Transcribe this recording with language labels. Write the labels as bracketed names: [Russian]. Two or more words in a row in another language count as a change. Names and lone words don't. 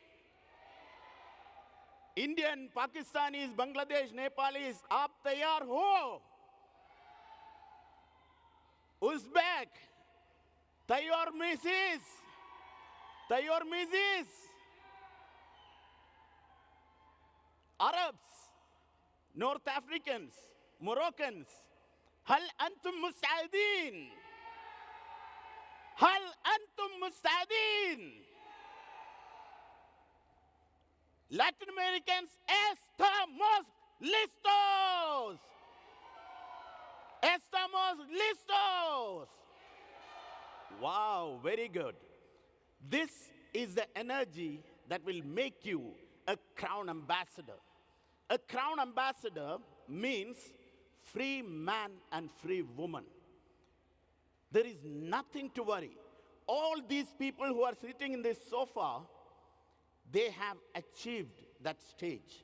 [English] Indian, Pakistanis, Bangladesh, Nepalis, [Hindi] आप तैयार हो? Uzbek, तैयार Mrs. [English] तैयार Mrs. Arabs, North Africans, [Arabic] Moroccans, هل أنتم مستعدين؟ هل أنتم مستعدين؟ [English] Latin Americans, [Spanish] estamos listos. Estamos listos. [English] Wow, very good. This is the energy that will make you a Crown Ambassador. A Crown Ambassador means free man and free woman. There is nothing to worry. All these people who are sitting in this sofa, they have achieved that stage.